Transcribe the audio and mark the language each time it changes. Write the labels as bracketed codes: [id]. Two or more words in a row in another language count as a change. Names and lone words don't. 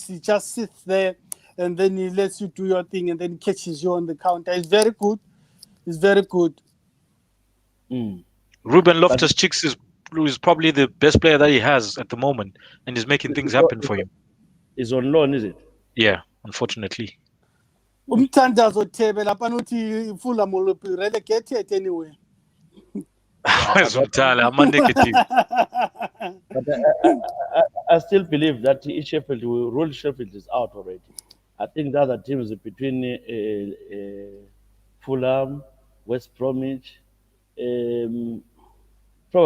[en] He just sits there and then he lets you do your thing and then catches you on the counter. It's very good. It's very good. Ruben Loftus-Cheek is probably the best player that he has at the moment, and he's making things happen for him. He's on loan, is it? Yeah, unfortunately. Umthandazo Thebe [nd] lapha uthi [en] Fulham will be relegated anyway. I'm a negative. But I still believe that Sheffield will rule. Sheffield is out already. I think the other teams between Fulham, West Bromwich, probably